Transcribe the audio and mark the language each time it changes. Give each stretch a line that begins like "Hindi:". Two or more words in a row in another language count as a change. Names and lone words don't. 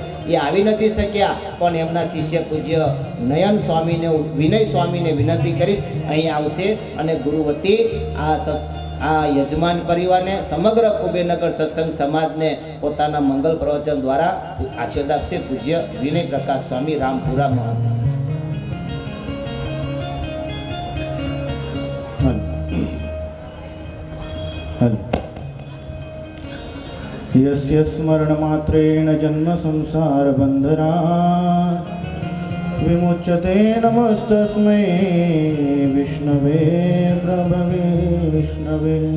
Gujarati: એ આવી નથી શક્યા, પણ એમના શિષ્ય પૂજ્ય નયન સ્વામીને, વિનય સ્વામીને વિનંતી કરીશ અહીં આવશે અને ગુરુવતી આ યજમાન પરિવારને, સમગ્ર કુબેરનગર સત્સંગ સમાજને પોતાના મંગલ પ્રવચન દ્વારા આશીર્વાદ આપશે. પૂજ્ય વિનય પ્રકાશ સ્વામી, રામપુરા મહંત.
Sanskrit: यस्य स्मरणमात्रेण जन्म संसार बंधनात् विमुच्यते नमस्तस्मै विष्णवे प्रभवे विष्णवे.